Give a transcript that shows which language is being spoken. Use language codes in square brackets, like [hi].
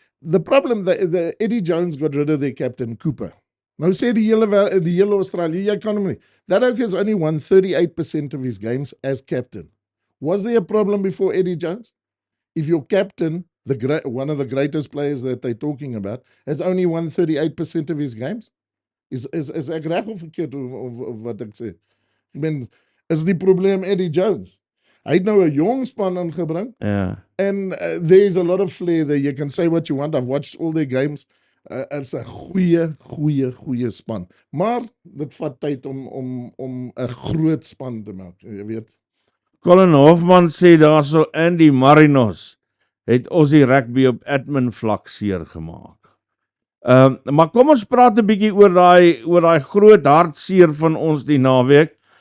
[en] The problem, the Eddie Jones got rid of their captain, Cooper. [af] Nou sê die hele Australië, jy kan hom nie. [en] That oak has only won 38% of his games as captain. Was there a problem before Eddie Jones? If your captain, one of the greatest players that they're talking about, has only won 38% of his games? [af] Is ek reg of verkeerd of wat ek sê? Ek bedoel, is die probleem Eddie Jones? Hy het nou 'n jong span ingebring. Ja. [en] And there's a lot of flair there. You can say what you want. I've watched all their games. [af] It's 'n goeie span. Maar dit vat tyd om 'n groot span te maak, jy weet. Colin Hofman sê daarso Andy Marinos het ons die rugby op admin vlak seer gemaak. Maar kom ons praat 'n bietjie oor daai groot hartseer van ons die naweek.